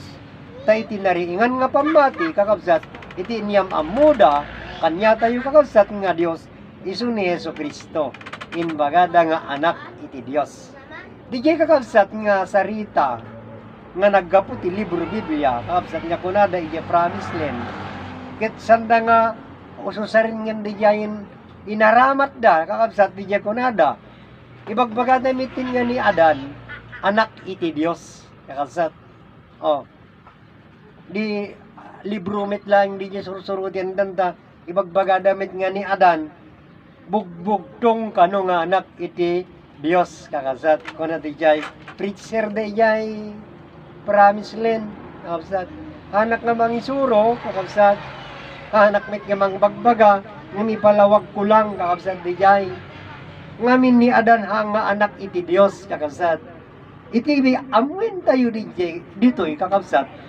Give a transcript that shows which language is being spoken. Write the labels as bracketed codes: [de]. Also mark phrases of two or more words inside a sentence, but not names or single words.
[ilo] Tay tinariingan nga pamati kakabsat, iti inyam-am mo da, kanya tayo kakabsat nga Dios, isu ni Yesu Kristo, inbagada nga anak iti Dios. Dijay kakabsat nga sarita, nga naggapu ti libro Biblia, kakabsat nga kunada iti [en] promised land. [ilo] Ket sanda nga, ususarin nga dijayin inaramat da, kakabsat dijay kunada, ibagbagada mitin nga ni Adan, anak iti Dios, kakabsat. Di libro met lang di niya sursurutin danda, ibagbaga damit nga ni Adan, bugbugtong kano nga anak iti Dios, kakabsat. Kuna di jay, preacher di jay, [en] promised land, [ilo] kakabsat. Anak nga mangisuro, kakabsat. Anak met nga mangbagbaga, nga ipalawag kulang, kakabsat di jay. Ngamin ni Adan nga anak iti Dios, kakabsat. Iti amuin tayo dito'y kakabsat.